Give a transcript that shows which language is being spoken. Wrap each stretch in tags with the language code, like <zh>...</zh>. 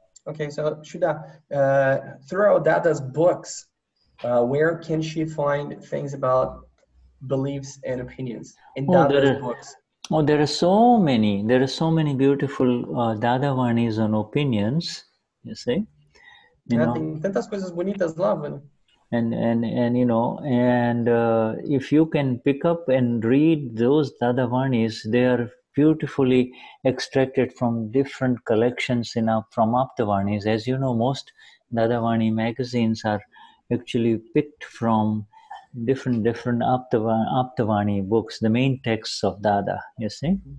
<en>Okay, so Shuddha, throughout Dada's books, where can she find things about beliefs and opinions in Dada's books? Oh, there are so many. There are so many beautiful Dada Vanis on opinions. You see,</en> <pt>Tem tantas coisas bonitas lá, Vânia.</pt> <en>And you know, and if you can pick up and read those Dada Vanis, they are beautifully extracted from different collections from Aptavanis. As you know, most Dada Vani magazines are actually picked from different Aptavani books, the main texts of Dada, you see?</en>